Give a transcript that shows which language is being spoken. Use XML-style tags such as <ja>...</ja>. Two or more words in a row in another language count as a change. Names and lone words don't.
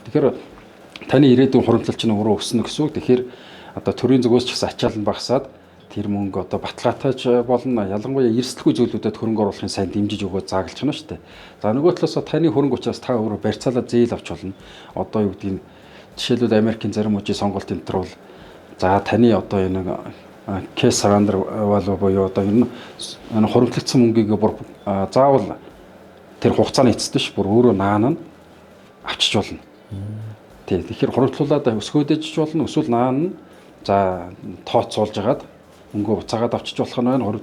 <mn>Тэгэхээр таны ирээдүйн хуримтлал чинь өөрөө өснө гэсэн үг. Тэгэхээр одоо төрийн зүгээс ч гэсэн ачаал нь багасаад тэр мөнгө одоо баталгаатайч болно. Ялангуяа эрсдэлгүй зүйлүүдэд хөрөнгө оруулахын сайн дэмжиж өгөө заагалж байна шүү дээ. За нөгөө талаас таны хөрөнгө учраас та өөрөө барьцаалаад зээл авч болно. Одоо юу гэдгийг жишээлбэл Америкийн зарим мужийн сонголт энэ төр бол за таны одоо энэ</mn> <en>cash surrender value</en> <mn>буюу одоо энэ хуримтлагдсан мөнгийг бүр заавал тэр хугацааны эцэст ш бүр өөрөө наана нь авчиж болно. Тий. Тэгэхээр хуримтлуулаад өсгөөдөж болно. Эсвэл наана нь за тооцоолж хагаад мөнгөө буцаагаад авчиж болох нь байна.</mn>